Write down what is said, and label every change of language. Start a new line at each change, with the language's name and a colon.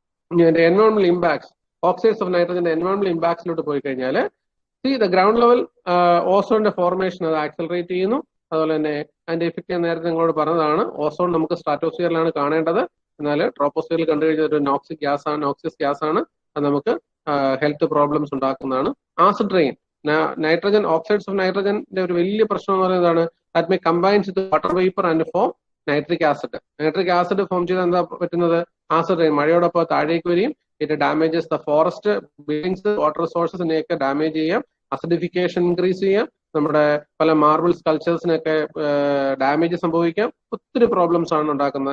Malayalam: ഇനി അതിന്റെ എൻവയോൺമെന്റൽ impacts, oxides of നൈട്രജന്റെ എൻവയോൺമെന്റൽ ഇമ്പാക്ട്സിലോട്ട് പോയി കഴിഞ്ഞാൽ ദ ഗ്രൗണ്ട് ലെവൽ ഓസോണിന്റെ ഫോർമേഷൻ അത് ആക്സലറേറ്റ് ചെയ്യുന്നു. അതുപോലെ തന്നെ അതിന്റെ ഇഫക്റ്റ് ഞാൻ നേരത്തെ നിങ്ങളോട് പറഞ്ഞതാണ്. ഓസോൺ നമുക്ക് സ്ട്രാറ്റോസ്ഫിയറിലാണ് കാണേണ്ടത്, എന്നാൽ ട്രോപ്പോസ്ഫിയറിൽ കണ്ടു കഴിഞ്ഞാൽ ഒരു നോക്സിയസ് ഗ്യാസ് ആണ്. അത് നമുക്ക് ഹെൽത്ത് പ്രോബ്ലംസ് ഉണ്ടാക്കുന്നതാണ്. Acid rain,
English: Nitrogen, oxides of nitrogen,
Malayalam: ഒരു വലിയ പ്രശ്നം എന്ന് പറയുന്നതാണ്
English: that may combine with water vapor and form nitric acid.
Malayalam: Nitric acid form ചെയ്ത് എന്താ പറ്റുന്നത്, ആസിഡ് മഴയോടൊപ്പം താഴേക്ക് വരികയും it damages the forest, buildings, water സോഴ്സസിനെയൊക്കെ damage ചെയ്യാം, അസിഡിഫിക്കേഷൻ ഇൻക്രീസ് ചെയ്യാം, നമ്മുടെ പല മാർബിൾ സ്കൾച്ചേഴ്സിനൊക്കെ ഡാമേജ് സംഭവിക്കാം, ഒത്തിരി പ്രോബ്ലംസ് ആണ് ഉണ്ടാക്കുന്നത്.